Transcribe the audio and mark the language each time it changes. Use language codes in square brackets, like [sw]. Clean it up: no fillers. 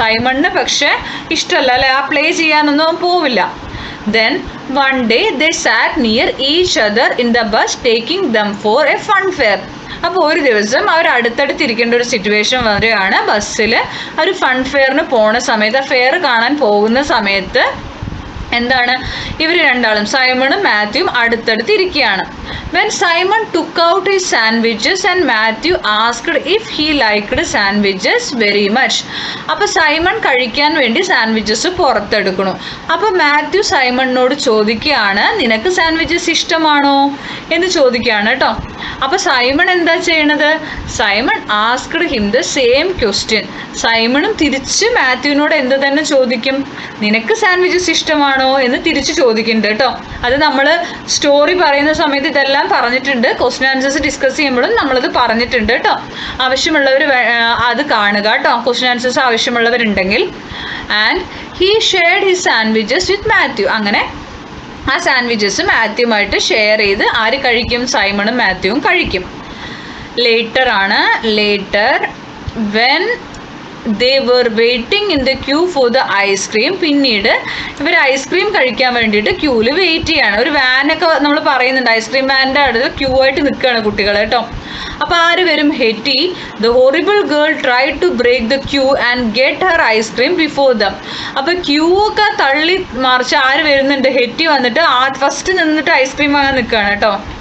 [ml] സൈമണിന് പക്ഷേ ഇഷ്ടമല്ല അല്ലേ, ആ പ്ലേ ചെയ്യാനൊന്നും പോവില്ല. [en] Then one day they sat near each other in the bus taking them for a fun fair. [ml] അപ്പോൾ ഒരു ദിവസം അവർ അടുത്തടുത്തിരിക്കേണ്ട ഒരു സിറ്റുവേഷൻ വരികയാണ്. ബസ്സിൽ ഒരു ഫൺ ഫെയറിന് പോണ സമയത്ത്, ഫെയർ കാണാൻ പോകുന്ന സമയത്ത് എന്താണ്, ഇവർ രണ്ടാളും സൈമണും മാത്യുവും അടുത്തടുത്തിരിക്കുകയാണ്. [en] When Simon took out his sandwiches and Matthew asked if he liked sandwiches very much. [ml] അപ്പോൾ സൈമൺ കഴിക്കാൻ വേണ്ടി സാൻഡ്വിച്ചസ് പുറത്തെടുക്കണു. അപ്പോൾ മാത്യു സൈമണിനോട് ചോദിക്കുകയാണ്, നിനക്ക് സാൻഡ്വിച്ചസ് ഇഷ്ടമാണോ എന്ന് ചോദിക്കുകയാണ് കേട്ടോ. അപ്പോൾ സൈമൺ എന്താ ചെയ്യണത്? [en] Simon asked him the same question. [ml] സൈമണും തിരിച്ച് മാത്യുവിനോട് എന്ത് തന്നെ ചോദിക്കും, നിനക്ക് സാൻഡ്വിച്ചസ് ഇഷ്ടമാണോ എന്ന് തിരിച്ച് ചോദിക്കുന്നുണ്ട് കേട്ടോ. അത് നമ്മൾ സ്റ്റോറി പറയുന്ന സമയത്ത് ഇതെല്ലാം പറഞ്ഞിട്ടുണ്ട്, ക്വസ്റ്റ്യൻ ആൻസേഴ്സ് ഡിസ്കസ് ചെയ്യുമ്പോഴും നമ്മളത് പറഞ്ഞിട്ടുണ്ട് കേട്ടോ. ആവശ്യമുള്ളവർ അത് കാണുക കേട്ടോ, question answers ആവശ്യമുള്ളവരുണ്ടെങ്കിൽ. [en] And he shared his sandwiches with Matthew. [ml] അങ്ങനെ ആ സാൻഡ്വിച്ചസ് മാത്യുവുമായിട്ട് ഷെയർ ചെയ്ത് ആര് കഴിക്കും? സൈമണും മാത്യുവും കഴിക്കും. ലേറ്റർ ആണ്. [en] Later when they were waiting in the queue for the ice cream. [ml] പിന്നീട് ഇവർ ഐസ്ക്രീം കഴിക്കാൻ വേണ്ടിയിട്ട് ക്യൂവിൽ വെയിറ്റ് ചെയ്യാണ്. ഒരു വാനൊക്കെ നമ്മൾ പറയുന്നുണ്ട്, ഐസ്ക്രീം വാനിൻ്റെ അടുത്ത് ക്യൂ ആയിട്ട് നിൽക്കുകയാണ് കുട്ടികൾ കേട്ടോ. അപ്പോൾ ആര് വരും? ഹെറ്റി. [en] The horrible girl try to break the queue and get her ice cream before them. [ml] അപ്പോൾ ക്യൂ ഒക്കെ തള്ളി മറിച്ച് ആര് വരുന്നുണ്ട്? ഹെറ്റി വന്നിട്ട് ഫസ്റ്റ് നിന്നിട്ട് ഐസ്ക്രീം വാങ്ങാൻ നിൽക്കുകയാണ് കേട്ടോ.